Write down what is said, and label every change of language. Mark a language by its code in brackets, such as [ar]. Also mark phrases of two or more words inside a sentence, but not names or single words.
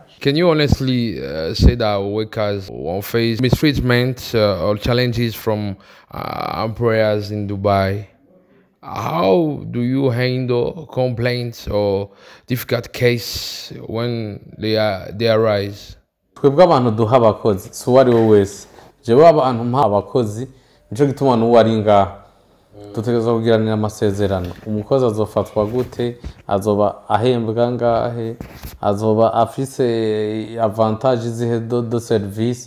[en] Can you honestly say that workers will face mistreatment or challenges from employers in Dubai? How do you handle complaints or difficult case when they arise? [rn] Twebwe abantu duha abakozi so wari wo wese jewe abantu mpa abakozi nico gituma n'uwo ari ngaha dutegerezwa kugiranira amasezerano. Umukozi azofatwa gute, azoba ahembwa ngahe, azoba afise avantage zihe do service.